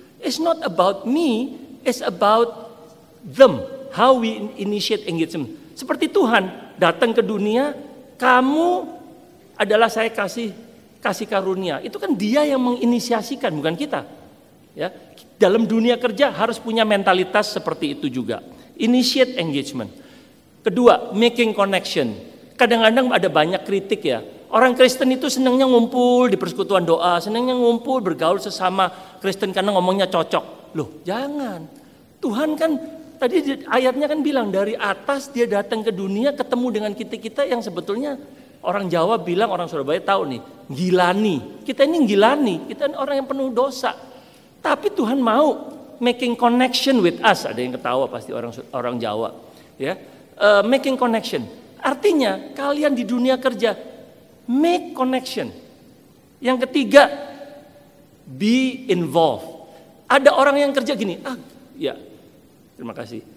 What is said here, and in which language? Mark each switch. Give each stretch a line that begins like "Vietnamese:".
English: It's not about me, it's about them. How we initiate engagement.
Indonesian: Seperti Tuhan datang ke dunia, kamu adalah saya kasih karunia. Itu kan dia yang menginisiasikan, bukan kita. Ya, dalam dunia kerja harus punya mentalitas seperti itu juga.
English: Initiate engagement.
Indonesian: Kedua,
English: making connection.
Indonesian: Kadang-kadang ada banyak kritik ya. Orang Kristen itu senangnya ngumpul di persekutuan doa, senangnya ngumpul bergaul sesama Kristen karena ngomongnya cocok. Loh, jangan. Tuhan kan tadi ayatnya kan bilang dari atas dia datang ke dunia ketemu dengan kita yang sebetulnya orang Jawa bilang, orang Surabaya tahu nih, gilani. Kita ini gilani, kita ini orang yang penuh dosa. Tapi Tuhan mau
English: making connection with us.
Indonesian: Ada yang ketawa pasti orang Jawa, ya.
English: Making connection.
Indonesian: Artinya kalian di dunia kerja
English: make connection.
Indonesian: Yang ketiga,
English: be involved.
Indonesian: Ada orang yang kerja gini, ya terima kasih.